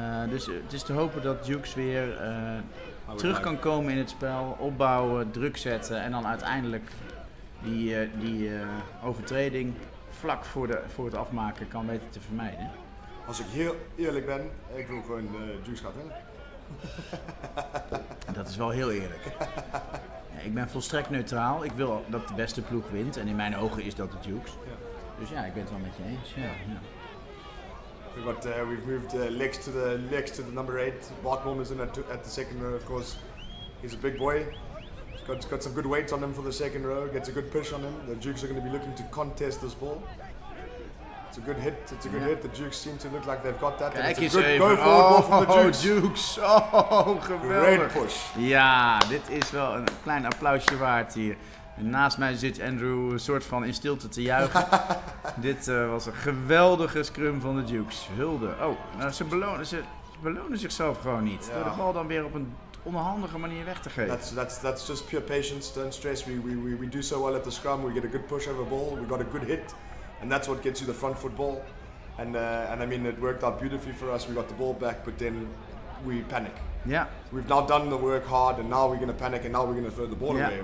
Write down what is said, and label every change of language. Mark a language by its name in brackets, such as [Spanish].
[Dutch] Dus het is te hopen dat Dukes weer terug kan komen in het spel, opbouwen, druk zetten en dan uiteindelijk die overtreding vlak voor het afmaken kan weten te vermijden. Als ik heel eerlijk ben, ik wil gewoon Dukes gaat winnen. Dat is wel heel eerlijk. Ja, ik ben volstrekt neutraal. Ik wil dat de beste ploeg wint en in mijn ogen is dat de Dukes. Ja. Dus ja, ik ben het wel met je eens. Ja, ja. [English] We've moved legs to the number 8. Bart Mommers in at the second row, of course. He's a big boy. He's got some good weight on him for the second row. Gets a good push on him. The Dukes are going to be looking to contest this ball. It's a good hit. It's a good hit. The Dukes seem to look like they've got that. [Dutch] Kijk eens even. [English] Go forward from the Dukes. [Dutch] Dukes. Oh, geweldig. [English] Great push. [Dutch] Ja, dit is wel een klein applausje waard hier. En naast mij zit Andrew een soort van in stilte te juichen. Dit was een geweldige scrum van de Dukes. Hulde. Oh, nou, ze belonen zichzelf gewoon niet. Door de bal dan weer op een onhandige manier weg te geven. [English] That's just pure patience. Don't stress. We do so well at the scrum. We get a good push over ball. We got a good hit. And that's what gets you the front foot ball. And I mean, it worked out beautifully for us. We got the ball back, but then we panic. Yeah. We've now done the work hard, and now we're going to panic, and now we're going to throw the ball away.